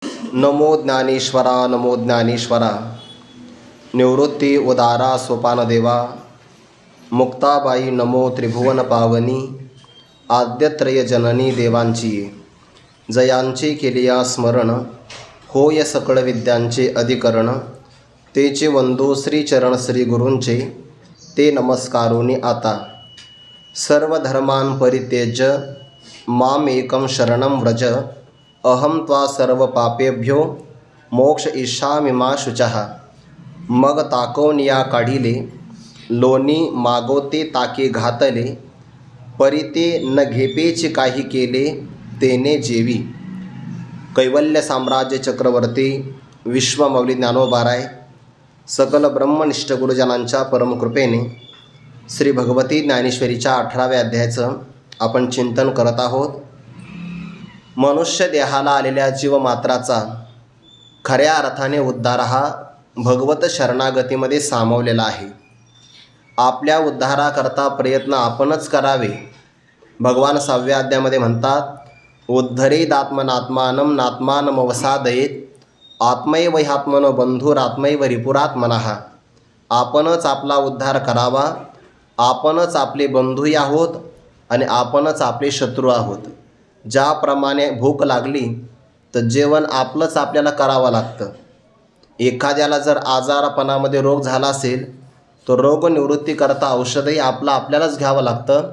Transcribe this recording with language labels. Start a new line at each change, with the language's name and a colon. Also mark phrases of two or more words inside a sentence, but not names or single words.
Marathi: नमो ज्ञानेश्वरा नमो ज्ञानेश्वरा। निवृत्ती उदारा सोपानदेवा। मुक्ताबाई नमो त्रिभुवन पावनी। आद्यत्रय जननी देवांची जयांचे केलिया स्मरण। होय सकळ विद्यांचे अधिकरण। तेचे वंदो श्रीचरण श्री गुरूंचे। ते नमस्कारोनी आता।
Sanskrit: सर्वधर्मान् परित्यज्य माम एकं शरणं व्रज। अहं त्वा सर्व पापेभ्यो मोक्ष इष्यामि मा शुचः।
Marathi: मग ताकवनिया काढिले लोणी मागोते ताके घातले। परिते न घेपेचे काही केले तेने जेवी। कैवल्य साम्राज्य चक्रवर्ती विश्वमौली ज्ञानोबाराय सकल ब्रह्मनिष्ठ गुरुजनांच्या परमकृपेने श्री भगवती ज्ञानेश्वरीच्या 18व्या अध्यायाचं आपण चिंतन करत आहोत। मनुष्य देहाला आलेल्या जीवमात्राचा खऱ्या अर्थाने उद्धार हा भगवत शरणागतीमध्ये सामावलेला आहे। आपल्या उद्धाराकरता प्रयत्न आपणच करावे। भगवान 6व्या अध्यायामध्ये म्हणतात,
Sanskrit: उद्धरेदात्मनात्मानं नात्मानमवसादयेत आत्मैव ह्यात्मनो बंधुरात्मैव रिपुरात्मनः।
Marathi: आपणच आपला उद्धार करावा। आपणच आपले बंधूही आहोत आणि आपणच आपले शत्रू आहोत। ज्याप्रमाणे भूक लागली तर जेवण आपलंच आपल्याला करावं लागतं। एखाद्याला जर आजारपणामध्ये रोग झाला असेल तर रोगनिवृत्तीकरता औषधही आपल्यालाच घ्यावं लागतं।